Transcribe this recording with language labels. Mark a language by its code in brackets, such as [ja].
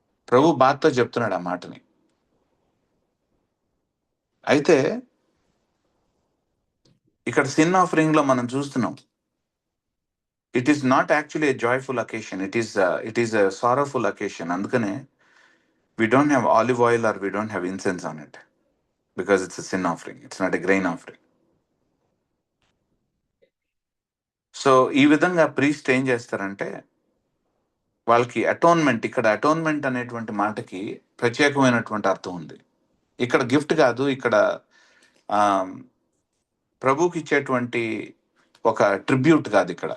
[te] ప్రభు బాధతో చెప్తున్నాడు ఆ మాటని. అయితే ఇక్కడ సిన్ ఆఫరింగ్ లో మనం చూస్తున్నాం, [en] It is not actually a joyful occasion, it is a sorrowful occasion. [te] అందుకనే [en] we don't have olive oil or we don't have incense on it because it's a sin offering, it's not a grain offering. [te] So ఈ విధంగా priest ఏం చేస్తారంటే వాళ్ళకి atonement, ఇక్కడ atonement అనేటువంటి మాటకి ప్రత్యేకమైనటువంటి అర్థం ఉంది. ఇక్కడ గిఫ్ట్ కాదు, ఇక్కడ ఆ, ప్రభుకి ఇచ్చేటువంటి ఒక ట్రిబ్యూట్ కాదు.